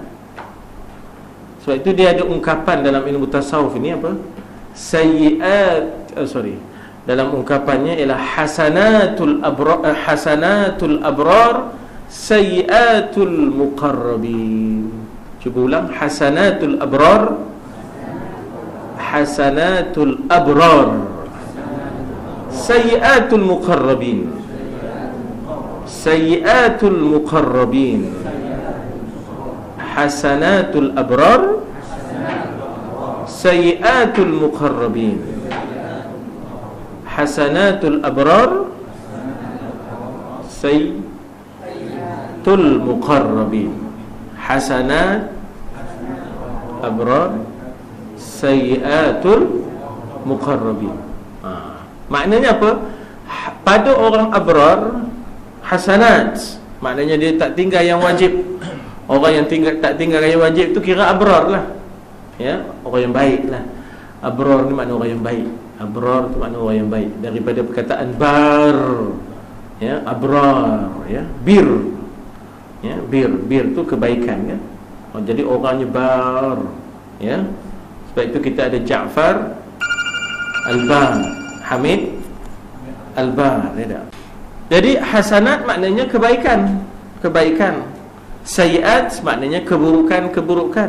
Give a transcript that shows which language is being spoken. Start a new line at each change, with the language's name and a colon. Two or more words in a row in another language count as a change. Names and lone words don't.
Malay: Sebab itu dia ada ungkapan dalam ilmu tasawuf ini apa? Dalam ungkapannya ialah
Arabic: حسنات الأبرار سيئات المقربين.
Malay: Cuba ulang.
Arabic: حسنات الأبرار سيئات المقربين. سيئات المقربين. حسنات الأبرار سيئات المقربين. حسنات الأبرار سيئات المقربين. حسنات أبرار سيئات المقربين.
Malay: Maknanya apa? Pada orang abrar, hasanat, maknanya dia tak tinggal yang wajib. Orang yang tak tinggal yang wajib tu kira abrar lah, ya, orang yang baik lah. Abrar ni makna orang yang baik. Abrar tu makna orang yang baik, daripada perkataan bar, ya, abrar, ya, bir, ya, bir tu kebaikan kan. Jadi orangnya bar, ya. Sebab itu kita ada Ja'far Al-Bar, Hamid Al-Bar, ya. Jadi hasanat maknanya kebaikan, kebaikan. Sayyiat maknanya keburukan.